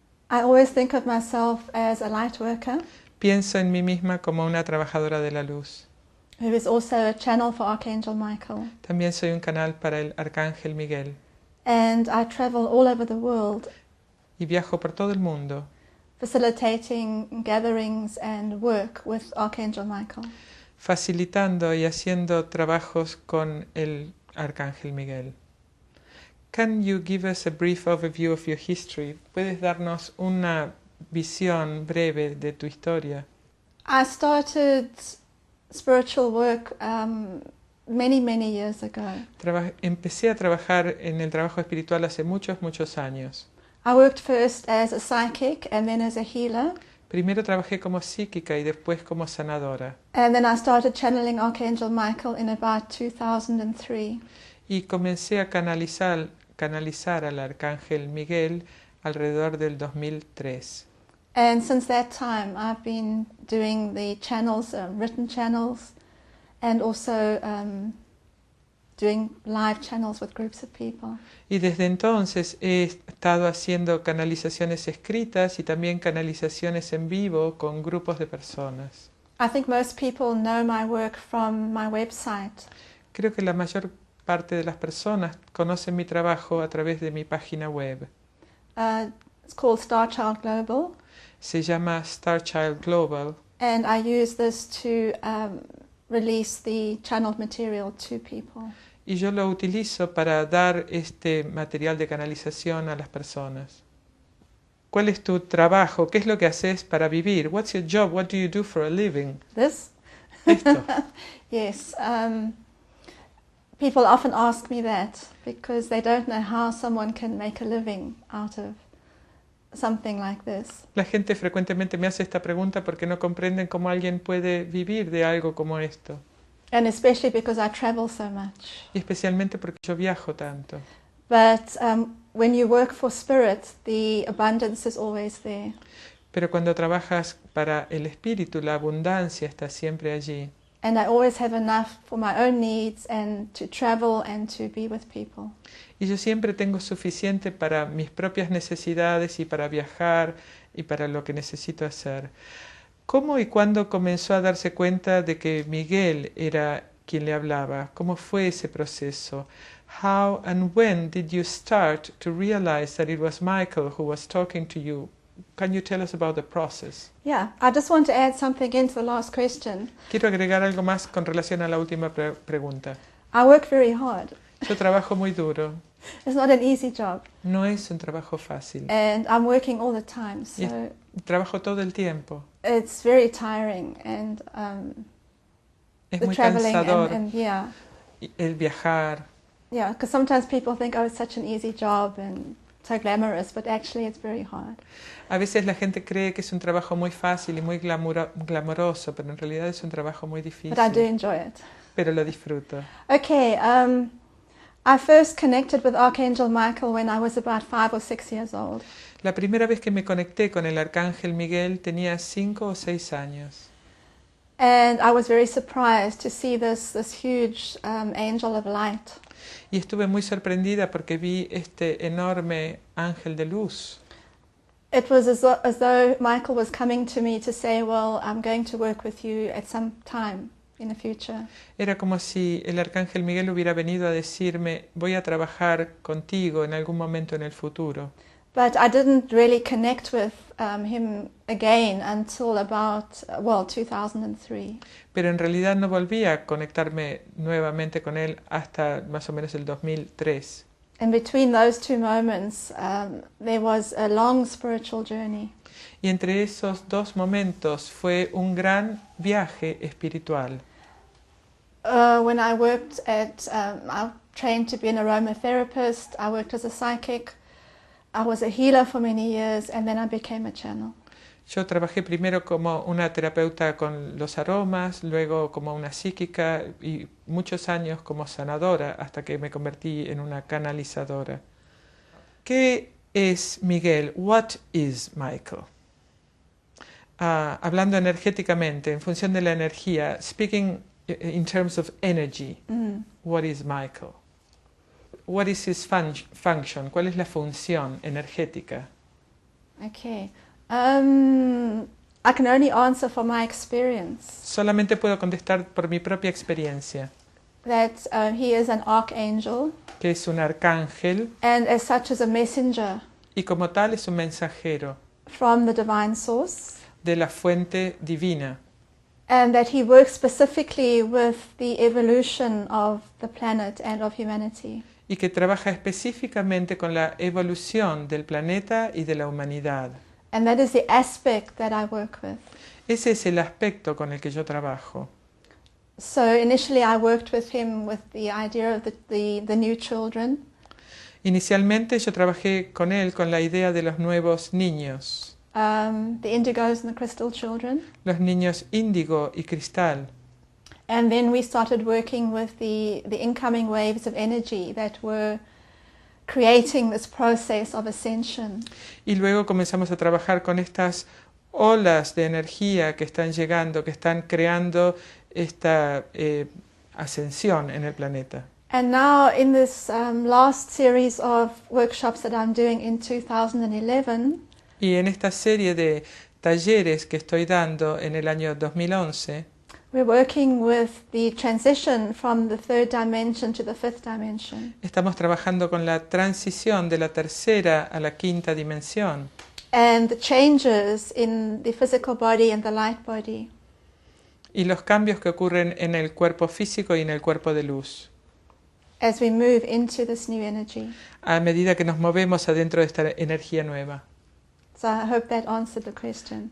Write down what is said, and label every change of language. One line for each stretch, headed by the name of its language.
English: I always think of myself as a light worker
Spanish: Pienso en mí misma como una trabajadora de la luz.
English: who is also a channel for Archangel Michael.
Spanish: También soy un canal para el Arcángel Miguel.
English: And I travel all over the world
Spanish: Y viajo por todo el mundo,
English: facilitating gatherings and work with Archangel Michael.
Spanish: facilitando y haciendo trabajos con el Arcángel Miguel.
English: Can you give us a brief overview of your history?
Spanish: ¿Puedes darnos una visión breve de tu historia?
English: I started spiritual work many years ago.
Spanish: Empecé a trabajar en el trabajo espiritual hace muchos años.
English: I worked first as a psychic and then as a healer.
Spanish: Primero trabajé como psíquica y después como sanadora.
English: And then I started channeling Archangel Michael in about 2003.
Spanish: Y comencé a canalizar al Arcángel Miguel alrededor del 2003.
English: And since that time I've been doing the channels, written channels, and also doing live channels with groups of people.
Spanish: Y desde entonces he estado haciendo canalizaciones escritas y también canalizaciones en vivo con grupos de personas.
English: I think most people know my work from my website.
Spanish: Creo que la mayor parte de las personas conocen mi trabajo a través de mi página web.
English: It's called Star Child Global.
Spanish: Se llama Star Child Global.
English: And I use this to release the channeled material to people.
Spanish: Y yo lo utilizo para dar este material de canalización a las personas. ¿Cuál es tu trabajo? ¿Qué es lo que haces para vivir?
English: What's your job? What do you do for a living? This?
Spanish: Esto.
English: Yes. People often ask me that because they don't know how someone can make a living out of something like this.
Spanish: La gente frecuentemente me hace esta pregunta porque no comprenden cómo alguien puede vivir de algo como esto.
English: And especially because I travel so much.
Spanish: Y especialmente porque yo viajo tanto.
English: But when you work for spirit, the abundance is always there.
Spanish: Pero cuando trabajas para el espíritu, la abundancia está siempre allí.
English: And I always have enough for my own needs and to travel and to be with people.
Spanish: Y yo siempre tengo suficiente para mis propias necesidades y para viajar y para lo que necesito hacer. ¿Cómo y cuándo comenzó a darse cuenta de que Miguel era quien le hablaba? ¿Cómo fue ese proceso?
English: How and when did you start to realize that it was Michael who was talking to you? Can you tell us about the process? Yeah, I just want to add something into the last question.
Spanish: Quiero agregar algo más con relación a la última pregunta.
English: I work very hard.
Spanish: Yo trabajo muy duro.
English: It's not an easy job.
Spanish: No es un trabajo fácil.
English: And I'm working all the time, so
Spanish: Trabajo todo el tiempo.
English: it's very tiring and
Spanish: Es
English: the
Spanish: muy
English: traveling
Spanish: cansador
English: and yeah.
Spanish: el viajar.
English: Yeah, because sometimes people think, oh, it's such an easy job and so glamorous, but actually it's very hard.
Spanish: A veces la gente cree que es un trabajo muy fácil y muy glamoroso, pero en realidad es un trabajo muy difícil.
English: But I do enjoy it.
Spanish: Pero lo disfruto.
English: Okay, I first connected with Archangel Michael when I was about 5 or 6 years old.
Spanish: La primera vez que me conecté con el Arcángel Miguel tenía 5 o 6 años.
English: And I was very surprised to see this huge angel of light.
Spanish: Y estuve muy sorprendida porque vi este enorme ángel de luz.
English: It was as though Michael was coming to me to say, well, I'm going to work with you at some time in the future.
Spanish: Era como si el Arcángel Miguel hubiera venido a decirme, voy a trabajar contigo en algún momento en el futuro.
English: But I didn't really connect with him again until about, 2003.
Spanish: Pero en realidad no volví a conectarme nuevamente con él hasta más o menos el 2003.
English: And between those two moments, there was a long spiritual journey.
Spanish: Y entre esos dos momentos fue un gran viaje espiritual.
English: When I worked I trained to be an aromatherapist, I worked as a psychic, I was a healer for many years, and then I became a channel.
Spanish: Yo trabajé primero como una terapeuta con los aromas, luego como una psíquica y muchos años como sanadora hasta que me convertí en una canalizadora. ¿Qué es Miguel?
English: What is Michael?
Spanish: Hablando energéticamente, en función de la energía,
English: speaking in terms of energy, what is Michael? What is his function?
Spanish: ¿Cuál es la función energética?
English: Okay. I can only answer for my experience.
Spanish: Solamente puedo contestar por mi propia experiencia,
English: That he is an archangel,
Spanish: que es un arcángel
English: and as such is a messenger
Spanish: y como tal es un mensajero
English: from the divine source,
Spanish: de la fuente divina
English: and that he works specifically with the evolution of the planet and of humanity.
Spanish: y que trabaja específicamente con la evolución del planeta y de la humanidad.
English: And that is the aspect that I work with.
Spanish: Ese es el aspecto con el que yo trabajo.
English: So initially I worked with him with the idea of the new children.
Spanish: Inicialmente yo trabajé con él con la idea de los nuevos niños,
English: The indigos and the crystal children.
Spanish: los niños índigo y cristal.
English: And then we started working with the incoming waves of energy that were creating this process of ascension.
Spanish: Y luego comenzamos a trabajar con estas olas de energía que están llegando, que están creando esta ascensión en el planeta.
English: And now in this last series of workshops that I'm doing in 2011,
Spanish: Y en esta serie de talleres que estoy dando en el año 2011,
English: we're working with the transition from the third dimension to the fifth dimension.
Spanish: estamos trabajando con la transición de la tercera a la quinta dimensión
English: And the changes in the physical body and the light body.
Spanish: y los cambios que ocurren en el cuerpo físico y en el cuerpo de luz,
English: As we move into this new energy.
Spanish: a medida que nos movemos adentro de esta energía nueva.
English: So I hope that answered the question.